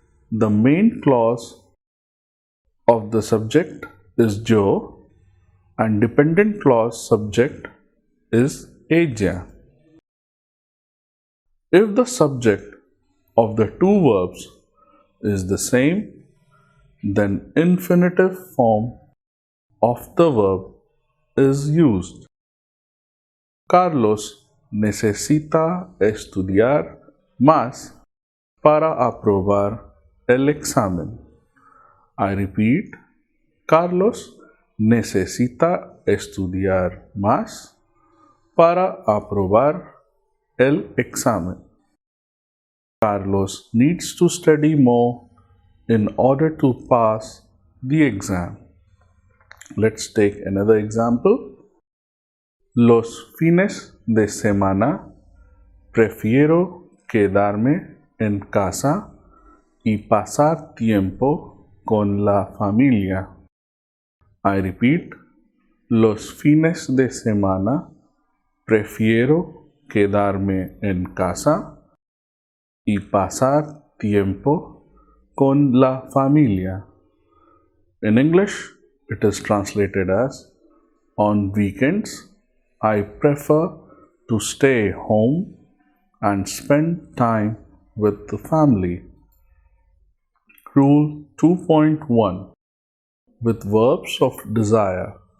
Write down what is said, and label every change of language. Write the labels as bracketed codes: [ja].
[en] The main clause of the subject is yo and dependent clause subject is ella. If the subject of the two verbs is the same, then infinitive form of the verb is used. [es] Carlos necesita estudiar más para aprobar el examen. [en] I repeat, [es] Carlos necesita estudiar más para aprobar el examen. [en] Carlos needs to study more in order to pass the exam. Let's take another example. [es] Los fines de semana prefiero quedarme en casa y pasar tiempo con la familia. [en] I repeat, [es] los fines de semana prefiero quedarme en casa y pasar tiempo con la familia. [en] In English, it is translated as, on weekends, I prefer to stay home and spend time with the family. Rule 2.1. With verbs of desire.